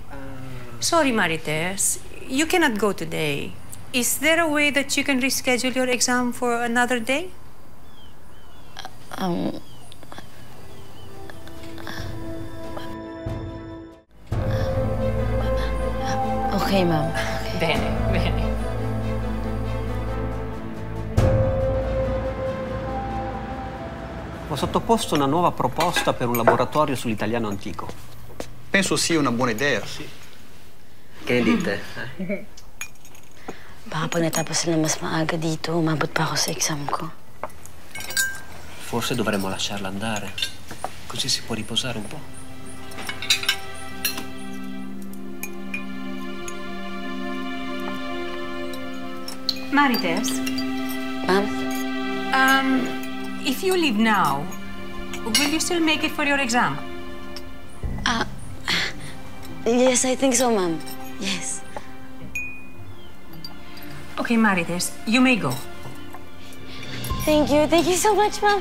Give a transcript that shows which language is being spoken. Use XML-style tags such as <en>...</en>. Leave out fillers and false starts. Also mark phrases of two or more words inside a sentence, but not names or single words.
<en>Sorry, Marites. You cannot go today. Is there a way that you can reschedule your exam for another day? Okay, ma'am.</en> <it>Bene. Ho sottoposto una nuova proposta per un laboratorio sull'italiano antico. Penso sia una buona idea. Che dite?</it> <tl>Baka pag natapos na mas maaga dito, umabot pa ako sa exam ko.</tl> <it>Forse dovremmo lasciarla andare. Così si può riposare un po'. Marites?</it> <en>Ma'am? If you leave now, will you still make it for your exam? Yes, I think so, ma'am. Yes. Okay, Marites, you may go. Thank you. Thank you so much, ma'am.</en>